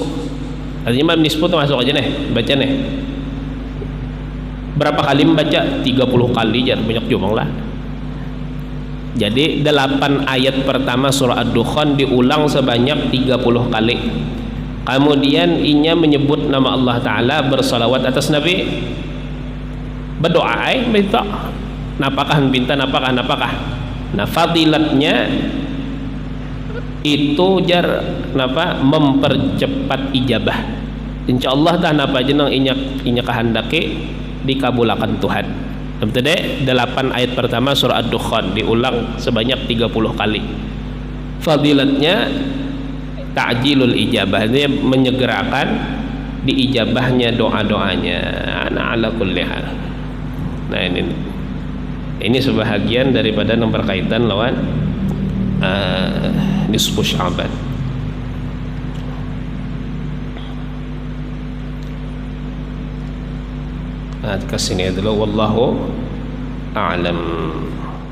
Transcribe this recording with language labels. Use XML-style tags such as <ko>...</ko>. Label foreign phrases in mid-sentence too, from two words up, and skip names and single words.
<bjn>Artinya malam nisfu tuh masuk aja nih, baca nih.</bjn> <id>Berapa kali membaca? 30 kali, jangan banyak jumlah lah. Jadi 8 ayat pertama surah Ad-Dukhan diulang sebanyak 30 kali.</id> <bjn>Kemudian inya menyebut nama Allah Ta'ala, bersalawat atas Nabi, berdoa, minta napakah minta napakah. Nah, fadilatnya itu jar napa mempercepat ijabah. Insyaallah dah napa aja nang inya kehendaki dikabulkan Tuhan.</bjn> <id>Betul deh, 8 ayat pertama surah Ad-Dukhan diulang sebanyak 30 kali. Fadilatnya</id> <ar>تعجيل الإجابة,</ar> <id>dia menyegerakan diijabahnya doa-doanya.</id> <ar>أنا على كل حال.</ar> <bjn>Nah, ini sebahagian daripada yang berkaitan lawan nisfu Sya'ban.</bjn> <id>Ke sini dulu,</id> <ar>والله أعلم.</ar>